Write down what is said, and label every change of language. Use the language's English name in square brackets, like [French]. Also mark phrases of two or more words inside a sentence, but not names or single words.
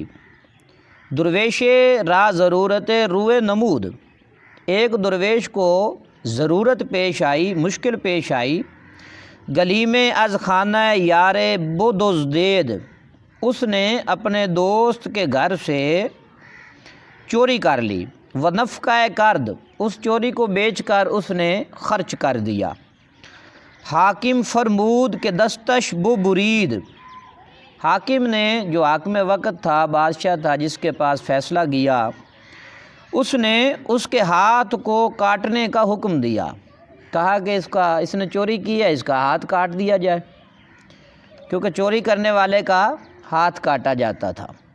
[Persian] درویش را ضرورت روئے نمود، [Urdu] ایک درویش کو ضرورت پیش آئی، مشکل پیش آئی، گلی میں [Persian] از خانہ یار بدزدید، [Urdu] اس نے اپنے دوست کے گھر سے چوری کر لی۔ [Persian] ونفقہ کرد، [Urdu] اس چوری کو بیچ کر اس نے خرچ کر دیا۔ [Persian] حاکم فرمود کہ دستش بو برید، [Urdu] حاکم نے، جو حاکم وقت تھا، بادشاہ تھا جس کے پاس فیصلہ گیا، اس نے اس کے ہاتھ کو کاٹنے کا حکم دیا، کہا کہ اس نے چوری کی ہے، اس کا ہاتھ کاٹ دیا جائے، کیونکہ چوری کرنے والے کا ہاتھ کاٹا جاتا تھا۔